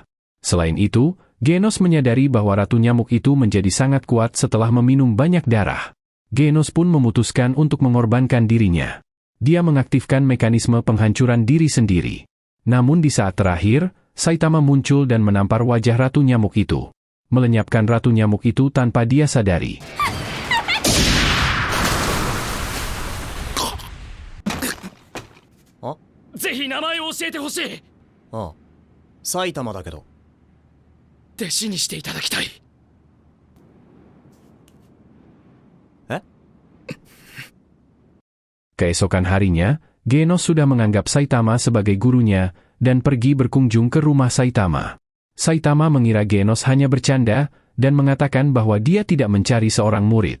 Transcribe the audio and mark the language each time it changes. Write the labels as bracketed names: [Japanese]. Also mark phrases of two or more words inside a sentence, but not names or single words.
[Indonesian] Selain itu, Genos menyadari bahwa Ratu Nyamuk itu menjadi sangat kuat setelah meminum banyak darah. Genos pun memutuskan untuk mengorbankan dirinya. Dia mengaktifkan mekanisme penghancuran diri sendiri. Namun di saat terakhir, Saitama muncul dan menampar wajah Ratu Nyamuk itu, melenyapkan Ratu Nyamuk itu tanpa dia sadari. [Japanese] Saitama だけど。弟子にしていただきたい。 [Indonesian] Keesokan harinya, Genos sudah menganggap Saitama sebagai gurunya, dan pergi berkunjung ke rumah Saitama. Saitama mengira Genos hanya bercanda, dan mengatakan bahwa dia tidak mencari seorang murid.